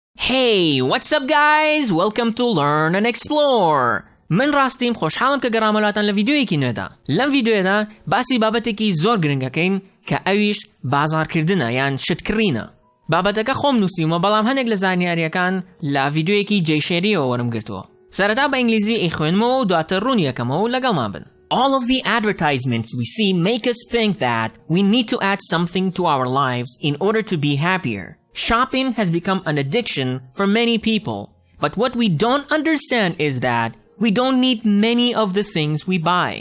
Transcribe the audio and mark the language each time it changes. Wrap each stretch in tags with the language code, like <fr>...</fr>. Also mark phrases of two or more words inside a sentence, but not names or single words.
<en>Hey, what's up guys? Welcome to Learn and Explore.</en> <ckb>من راستیم خوشحالم که گرامەلاتان لە ڤیدیۆیەکی نوێدا. لەم ڤیدیۆیەدا باسی بابەتێکی زۆر گرنگەکەین کە ئەویش بازاڕکردنە یان شتکڕینە. بابەتەکە خۆم نووسیمەوە بەڵام هەندێک لە زانیاریەکان لە ڤیدیۆیەکی جێشێریەوە وەرم گرتووە. سەرەتا بە ئینگلیزی ئەیخوێنمەوە و دواتر ڕوونی یەکەمەوە و لەگەڵمان بن.</ckb> <en>All of the advertisements we see make us think that we need to add something to our lives in order to be happier. Shopping has become an addiction for many people, but what we don't understand is that we don't need many of the things we buy.</en>